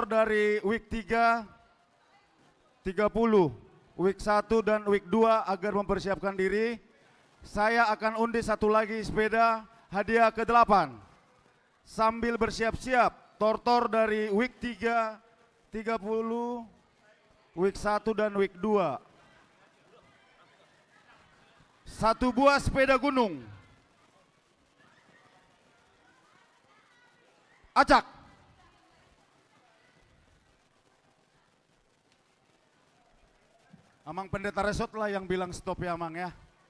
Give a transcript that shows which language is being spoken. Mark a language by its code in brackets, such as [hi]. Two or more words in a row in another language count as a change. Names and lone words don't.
[id] dari week 3, 30, week 1 dan week 2 agar mempersiapkan diri. Saya akan undi satu lagi sepeda hadiah ke-8. Sambil bersiap-siap tortor dari week 3, 30, week 1 dan week 2. Satu buah sepeda gunung. Acak. Amang pendeta resort lah yang bilang stop ya Amang ya.